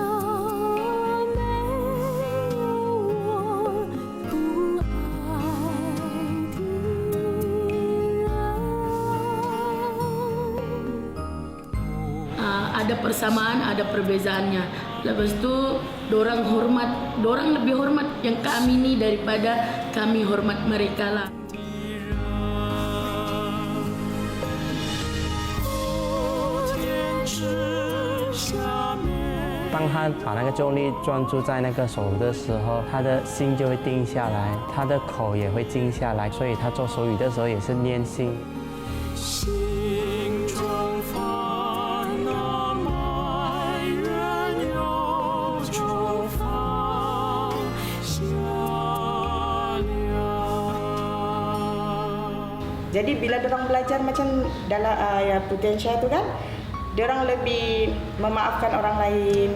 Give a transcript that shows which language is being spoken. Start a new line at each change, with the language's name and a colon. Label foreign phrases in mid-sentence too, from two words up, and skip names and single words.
Malay: Ada persamaan, ada perbezaannya. Lepas itu, dorang lebih hormat yang kami ini daripada kami hormat mereka lah.
Chinese: 当他把那个重力专注在那个手的时候，他的心就会定下来，他的口也会静下来，所以他做手语的时候也是念心。
Malay: Jadi bila dorang belajar macam dalam Putensia tu kan, dorang lebih memaafkan orang lain.